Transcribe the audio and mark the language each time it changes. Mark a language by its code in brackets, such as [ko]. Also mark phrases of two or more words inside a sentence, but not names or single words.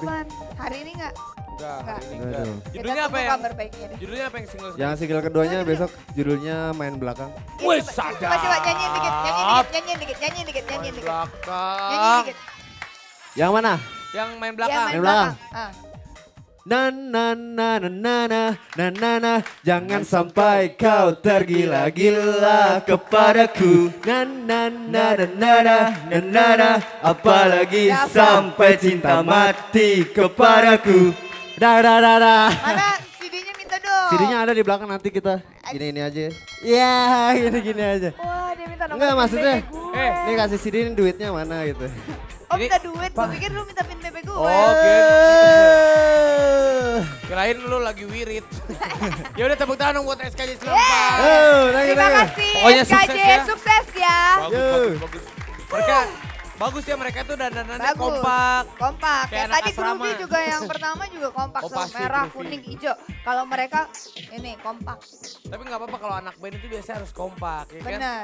[id] Kapan? Hari ini nggak? Enggak, hari ini Aduh. enggak. Kita Judulnya apa tunggu ya? kabar baiknya deh. Judulnya apa yang single? Yang single keduanya besok judulnya Main Belakang. Iya, Wih, coba nyanyiin dikit, nyanyiin dikit. Main Nyanyiin belakang. dikit. Yang mana? Yang main Iya, belakang. main Main belakang. belakang. Ah. Na na na na na na na na na jangan sampai kau tergila-gila kepadaku na na na na na na na na na apalagi Ya, Pak. sampai cinta mati kepadaku da da da da. Mana CD-nya minta dong. CD-nya ada di belakang nanti kita gini aja. Ya gini aja. Wah dia minta nomor Enggak, PIN maksudnya, BP gue. Ini kasih CD ini duitnya mana gitu. Oh minta duit, gue pikir lu minta PIN BP gue. Oh, Kirain lu lagi wirid. Ya udah tepuk tangan dong buat SKJ 94. [en] Oh, thank you, [id] Terima [en] thank you. [id] kasih Pokoknya SKJ, sukses ya. sukses ya. Bagus. Mereka Bagus ya mereka tuh dandanannya Bagus. kompak. Kompak. Kayak Kayak anak tadi asrama. Groovy juga yang pertama juga kompak. Kompak Selalu sih, merah, Groovy. kuning, hijau. Kalau mereka ini kompak. Tapi nggak apa-apa kalau anak band itu biasanya harus kompak, ya kan? Benar.